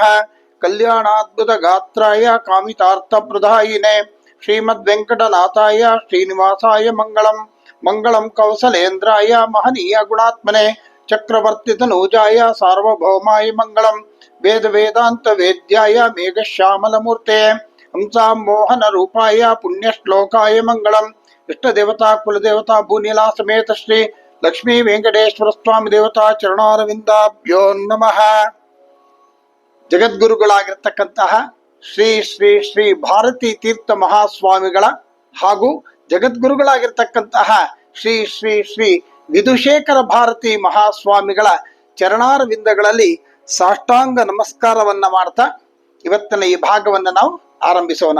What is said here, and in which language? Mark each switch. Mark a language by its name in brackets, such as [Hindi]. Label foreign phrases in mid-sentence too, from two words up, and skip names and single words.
[Sanskrit] कल्याणाद्भुत गात्राय कामितार्थप्रदायिने श्रीमद्वेंकटनाथाय श्रीनिवासाय मंगलम मंगलम कौसलेन्द्राय महनीय गुणात्मने चक्रवर्ती तनूजाय सार्वभौमाय मंगलम वेद वेदांत वेद्याय मेघश्यामलमूर्ते हंसा मोहन रूपाय पुण्यश्लोकाय मंगलम। इष्ट देवता कुलदेवता भूनीला समेत श्री लक्ष्मी वेंकटेश्वर स्वामी देवता ಚರಣಾರವಿಂದಾಭ್ಯೋ ನಮಃ। [Kannada] ಜಗದ್ಗುರುಗಳಾಗಿರ್ತಕ್ಕಂತಹ ಶ್ರೀ ಶ್ರೀ ಶ್ರೀ ಭಾರತೀ ತೀರ್ಥ ಮಹಾಸ್ವಾಮಿಗಳ ಹಾಗೂ ಜಗದ್ಗುರುಗಳಾಗಿರ್ತಕ್ಕಂತಹ ಶ್ರೀ ಶ್ರೀ ಶ್ರೀ ವಿಧುಶೇಖರ ಭಾರತಿ ಮಹಾಸ್ವಾಮಿಗಳ ಚರಣಾರವಿಂದಗಳಲ್ಲಿ ಸಾಷ್ಟಾಂಗ ನಮಸ್ಕಾರವನ್ನ ಮಾಡ್ತಾ ಇವತ್ತಿನ ಈ ಭಾಗವನ್ನು ನಾವು ಆರಂಭಿಸೋಣ।